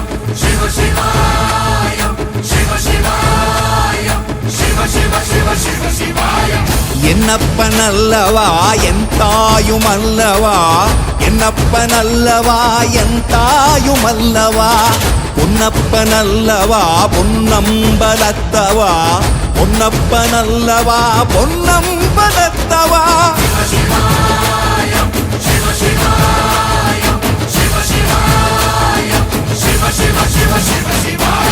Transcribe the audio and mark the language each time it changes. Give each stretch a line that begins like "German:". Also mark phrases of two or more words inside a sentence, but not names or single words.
Sanskrit: शिव शिवाय शिव शिवाय शिव शिव शिव शिव शिवाय
Tamil: என்னப்பனல்லவா என் தாயுமல்லவா என்னப்பனல்லவா என் தாயுமல்லவா பொன்னப்பனல்லவா பொன்னம்பலத்தவா பொன்னப்பனல்லவா பொன்னம்பலத்தவா
Sanskrit: शिवाय शिव शिवाय शिव शिवाय शिव शिव शिव शिव शिवाय